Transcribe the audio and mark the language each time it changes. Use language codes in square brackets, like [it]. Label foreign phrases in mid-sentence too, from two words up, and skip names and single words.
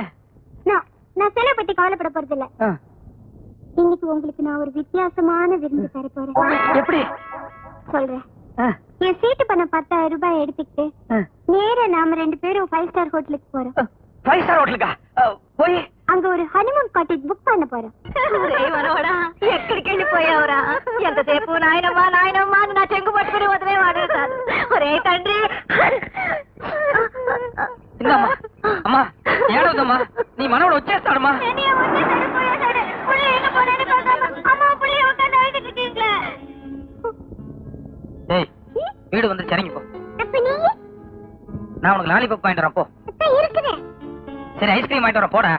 [ta] நான் செலவு பத்தி கவலைப்பட போறது இல்ல. இன்னைக்கு உங்களுக்கு நான் ஒரு வித்தியாசமான விருந்து தர போறேன். எப்படி சொல்றேன். என் சீட்டு பண்ண 10,000 ரூபாய் எடுத்துக்கிட்டு நேரா நாம 2 பேரும் 5 [en] star hotelக்கு [ta] போறோம். 5 [en] star hotelக்கா [ta] போய் அங்க ஒரு [en] honeymoon cottage book [ta] பண்ண போறோம். [te] ఎక్కడికెళ్ళి పోయావురా? ఎంతసేపు నాయనమ్మా నాయనమ్మా నా చెంగు పట్టుకుని వదిలే వాడేశాను. ఒరే తండ్రి. ఇందమ్మా అమ్మా ఏడవదమ్మా, నీ మనవడు వచ్చేస్తాడమ్మా. [ta] ஏய் வீடு வந்து இறங்கி போ. நான் உனக்கு லாலிபாப் வாங்கிட்டு வரேன் போ. சரி ஐஸ்கிரீம் வாங்கிட்டு வரேன் போட.